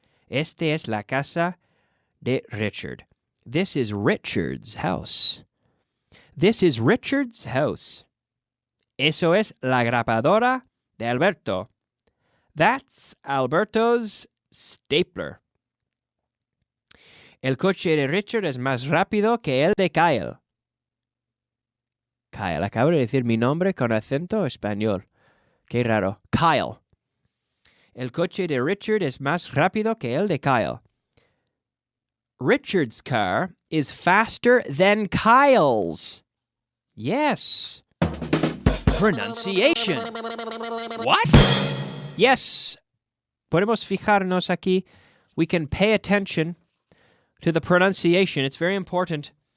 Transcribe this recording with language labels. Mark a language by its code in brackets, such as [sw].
[es] Este es la casa de Richard. [en] This is Richard's house. This is Richard's house. [es] Eso es la grapadora de Alberto. [en] That's Alberto's stapler. [es] El coche de Richard es más rápido que el de Kyle. Kyle, acabo de decir mi nombre con acento español. Qué raro. Kyle. El coche de Richard es más rápido que el de Kyle. [en] Richard's car is faster than Kyle's. Yes. Pronunciation. What? Yes. [es] Podemos fijarnos aquí. [en] We can pay attention to the pronunciation. It's very important.